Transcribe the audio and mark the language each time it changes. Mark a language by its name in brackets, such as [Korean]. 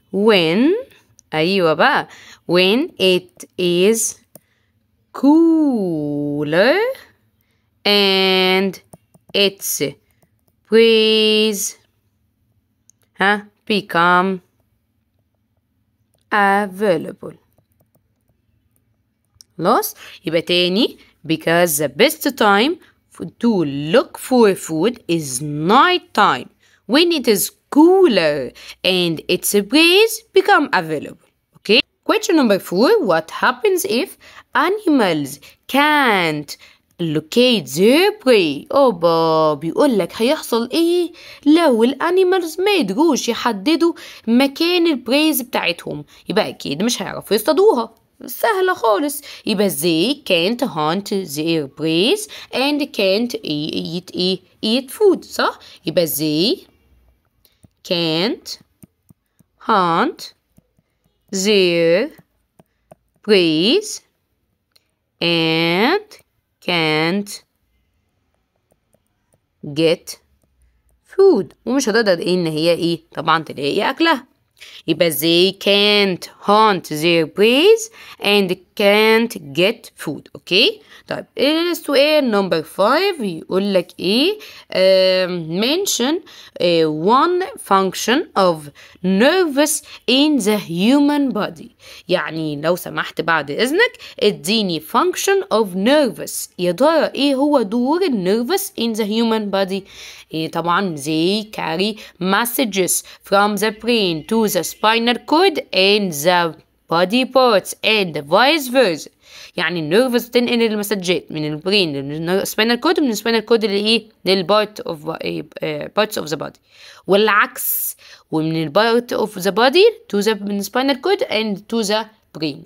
[English] When [Arabic] أيوة بقى [English] when it is cooler and its breeze become available. [Arabic] خلاص؟ يبقى تاني [English] because the best time to look for food is night time when it is cooler and its breeze become available. Okay? Question number 4. What happens if animals can't locate their prey؟ [Arabic] بيقول لك هيحصل ايه لو الانيمالز ما يقدروش يحددوا مكان البريز بتاعتهم؟ يبقى اكيد مش هيعرفوا يصطادوها. سهلة خالص. يبقى [English] they can't hunt their prey and can't eat food. [Arabic] صح؟ يبقى [English] they can't hunt their prey and can't get food. [Arabic] ومش هتقدر ان هي طبعا تلاقي اكلها. يبقى [English] they can't hunt their prey and can't get food. [Arabic] اوكي؟ طيب السؤال نمبر 5 يقول لك ايه؟ [English] mention one function of nervous in the human body. [Arabic] يعني لو سمحت بعد اذنك اديني function of nervous. يا ترى ايه هو دور النيرفس [English] in the human body؟ [Arabic] طبعا [English] they carry messages from the brain to the spinal cord and the body parts and vice versa. [Arabic] يعني النيرفز تنقل المسجات من البرين للسباينال كود ومن السباينال كود للبارت اوف بارتس اوف ذا بودي، والعكس، ومن البارت اوف ذا بودي تو ذا من السباينال كود [English] and to the brain.